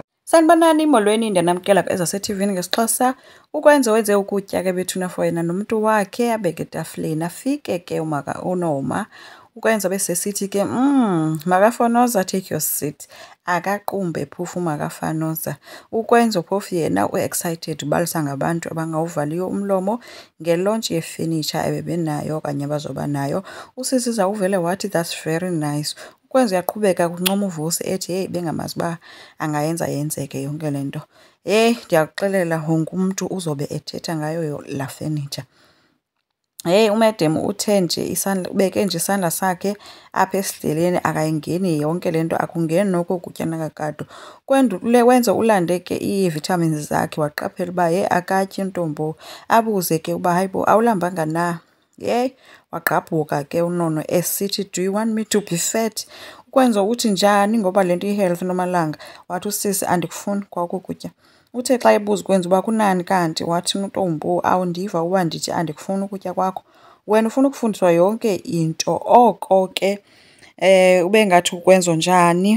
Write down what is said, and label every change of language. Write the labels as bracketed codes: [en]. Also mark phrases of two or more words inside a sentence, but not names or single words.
[xh] Sanibonani molweni ndiyanamkela ezaseTV-ni ngesiXhosa. Ukwenza wenze ukutya ke bethuna for yena nomntu wakhe abeke etafileni. Afike ke uNoma ukwenza besesithi ke Makafanoza, [en] take your seat. [xh] Akaqumbe phofu uMakafanoza. Ukwenza phofu yena u-excited ubalisa ngabantu abangawuvaliyo umlomo nge-launch yefenitsha ebebenayo okanye abazoba nayo. Usisiza uvele wathi [en] that's very nice. [xh] Ukwenza uyaqhubeka kuncoma uVusi ethi hey bengamazi uba angayenza yenzeke yonke le nto. Hey ndiyakuxelela wonke umntu uzobe ethetha ngayo laa fenitsha. Hey uMadam uthe nje ubeke nje isandla sakhe apha esidleleni akayingeni yonke le nto, akungeni noko kutya nakakade. Wenza ulande ke ii-vitamins zakhe waqaphela uba hey akatyi ntombo. Abuze ke uba hayibo awulambanga na? Yey wagqabhuka ke uNono esithi [en] do you want me to be fat? [xh] Ukwenza uthi njani ngoba le nto i-health Nomalanga. Wathi usisi andikufuni kwa oku kutya. Uthe xa ebuza ukwenza uba kunani kanti wathi uNtombo awundiva uba ndithi andikufuni ukutya kwakho. Wena ufuna ukufundiswa yonke into. Oko ke ube ngathi ukwenza njani.